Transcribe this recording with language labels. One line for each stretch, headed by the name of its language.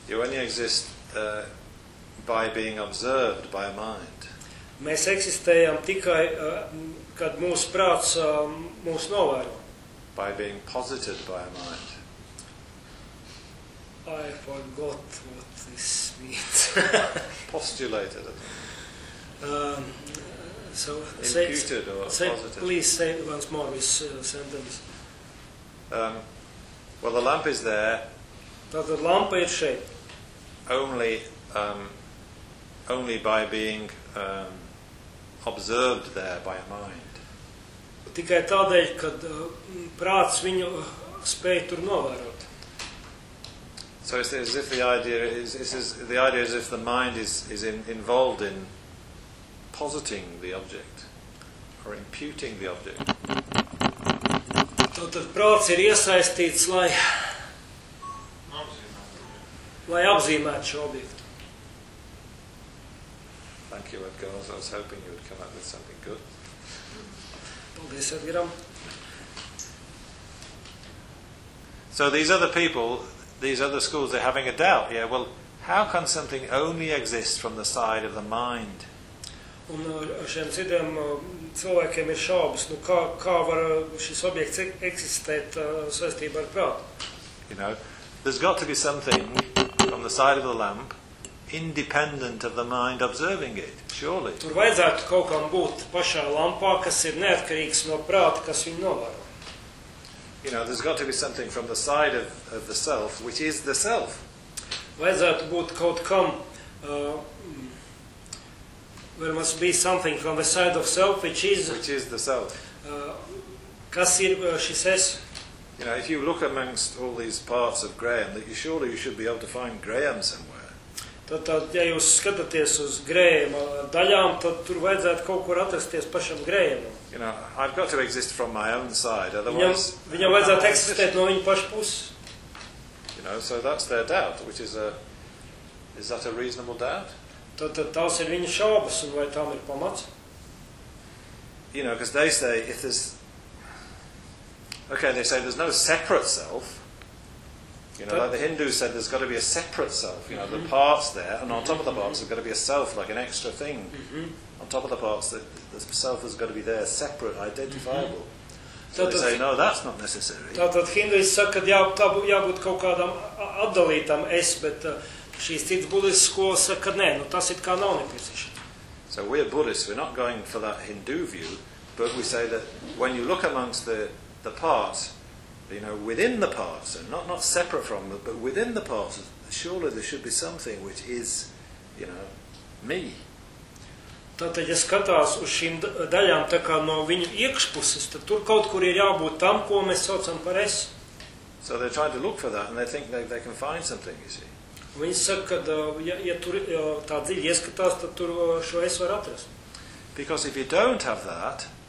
English: You only exist by being observed by a mind.
Latvian: Mēs eksistējam tikai, kad mūsu prāts mūs novēro.
English: By being posited by a mind. I forgot what this means. Postulated. So imputed say, or posited. Please say once more this sentence. Well, the lamp is there.
Latvian: Tātad lampa ir šeit.
English: Only by being observed there by a mind.
Latvian: Tikai tādēļ, kad prāts viņu spēj tur novērot.
English: So it's as if the idea is if the mind is involved in positing the object or imputing the object.
Latvian: Tātad prāts ir iesaistīts, lai apzīmētu šo objektu.
English: Thank you, Edgar. I was hoping you would come up with something good.
Latvian: Paldies, Edgaram.
English: So these other people, these other schools, they're having a doubt. Yeah, well, how can something only exist from the side of the mind?
Latvian: Un šiem citiem cilvēkiem ir šaubas, kā var šis objekts eksistēt saistībā ar prātu?
English: You know, there's got to be something from the side of the lamp independent of the mind observing it, surely.
Latvian: Tur vajadzētu kaut kam būt pašā lampā, kas ir neatkarīgs no prāta, kas viņu novēro.
English: You know, there's got to be something from the side of the self, which is the self.
Latvian: Vajadzētu būt kaut kam,
English: there must be something from the side of self, which is the self.
Latvian: Kas ir šis es?
English: You know, if you look amongst all these parts of Graham, that you should be able to find Graham somewhere.
Latvian: Tad, ja jūs skatāties uz Graham daļām, tad tur vajadzētu kaut kur atrasties pašam Graham.
English: You know, I've got to exist from my own side, otherwise...
Latvian: Viņam vajadzētu eksistēt no viņa paša puses.
English: You know, so that's their doubt, which is a... Is that a reasonable doubt?
Latvian: Tad tās ir viņa šaubas, un vai tām ir pamats?
English: You know, because they say, if there's... Okay, they say there's no separate self. You know, like the Hindus said, there's got to be a separate self. You know, mm-hmm. The parts there, and on top of the parts, there's got to be a self, like an extra thing. Mm-hmm. On top of the parts, the self has got to be there, separate, identifiable. Mm-hmm. So they say, no, that's not necessary.
Latvian: Tātad Hindus saka, ka jābūt kaut kādam atdalītam es, bet šīs cits Buddhist skolas saka, ka nē, tas it kā nav nepieciešams.
English: So we're Buddhists, we're not going for that Hindu view, but we say that when you look amongst the parts, you know, within the parts, and not separate from them, but within the parts, surely there should be something which is, you know, me.
Latvian: Tātad, ja skatās uz šīm daļām tā kā no viņu iekšpuses, tad tur kaut kur ir jābūt tam, ko mēs saucam par es.
English: So they're trying to look for that, and they think they can find something, you see.
Latvian: Viņi saka, ka ja tur tā dziļi ieskatās, tad tur šo es var atrast.
English: Because if you don't have that,